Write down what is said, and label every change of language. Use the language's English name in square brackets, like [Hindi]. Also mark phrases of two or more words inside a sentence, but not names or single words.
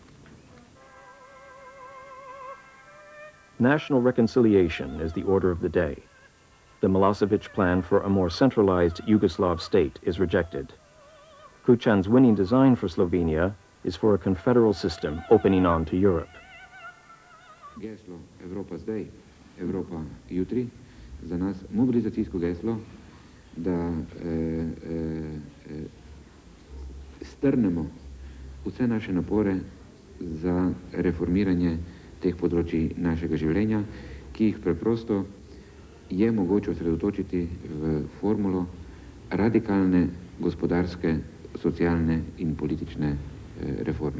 [English] National reconciliation is the order of the day. The Milosevic plan for a more centralized Yugoslav state is rejected. Kuchan's winning design for Slovenia is for a confederal system opening on to Europe. [Slovenian] Geslo Evropa zdaj, Evropa jutri, za nas mobilizacijsko geslo, da strnemo vse naše napore za reformiranje teh področij našega življenja, ki jih preprosto je mogoče osredotočiti v formulo radikalne gospodarske, socialne in politične reforme.